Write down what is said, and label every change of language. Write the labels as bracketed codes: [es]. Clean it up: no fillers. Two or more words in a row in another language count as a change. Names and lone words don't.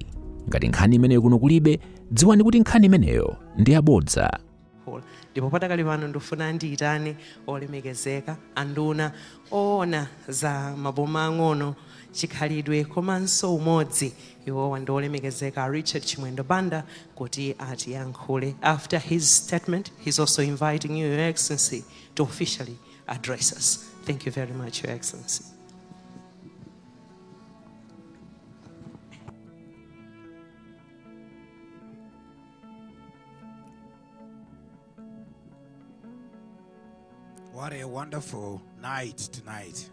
[ny] Ngati nkhani imeneyo kuno kulibe, dziwani kuti nkhani imeneyo ndi yabodza. Ndipo patakali pano ndifuna ndiyitane olemekezeka anduna oona za maboma ang'ono chikhalidwe komanso umodzi iwowa ndi olemekezeka Richard Chimwendo Banda kuti atiyankhule. [en] After his statement, he's also inviting you, Your Excellency, to officially address us. Thank you very much, Your Excellency. What a wonderful night tonight.